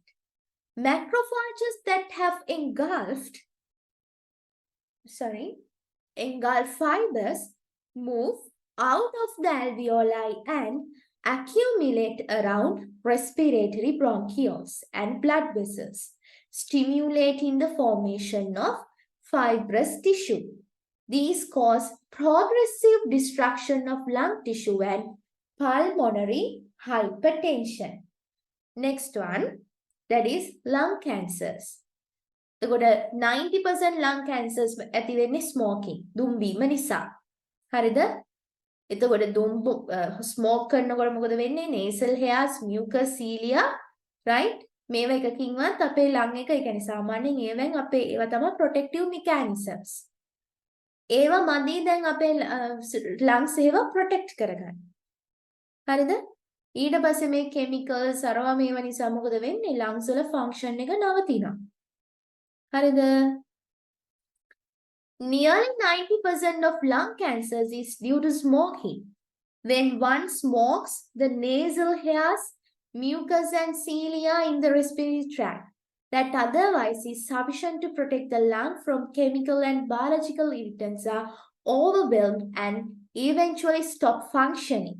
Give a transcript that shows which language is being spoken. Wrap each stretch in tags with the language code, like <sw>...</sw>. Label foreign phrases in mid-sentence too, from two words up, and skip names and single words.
<en>Macrophages that have engulfed fibers move out of the alveoli and accumulate around respiratory bronchioles and blood vessels, stimulating the formation of fibrous tissue. These cause progressive destruction of lung tissue and pulmonary hypertension. Next one, that is lung cancers.</en> <si>එතකොට 90%</si> <en>lung cancers</en> <si>ඇති වෙන්නේ smoking, දුම් බීම නිසා. හරිද? එතකොට දුම් ස්මෝක් කරනකොට මොකද වෙන්නේ?</si> <en>nasal hairs, mucus cilia, right?</en> <si>මේව එකකින්වත් අපේ lung එක, ඒ කියන්නේ සාමාන්‍යයෙන් ඒවෙන් අපේ ඒවා තමයි</si> <en>protective mechanisms.</en> <si>ඒවා මදි දැන් අපේ lungs ඒවා protect කරගන්න. හරිද? ඊට පස්සේ මේ chemicals අරවා මේවා නිසා මොකද වෙන්නේ? lungs වල function එක නවතිනවා. හරිද?</si> <en>Nearly 90% of lung cancers is due to smoking. When one smokes, the nasal hairs, mucus and cilia in the respiratory tract that otherwise is sufficient to protect the lung from chemical and biological irritants are overwhelmed and eventually stop functioning.</en>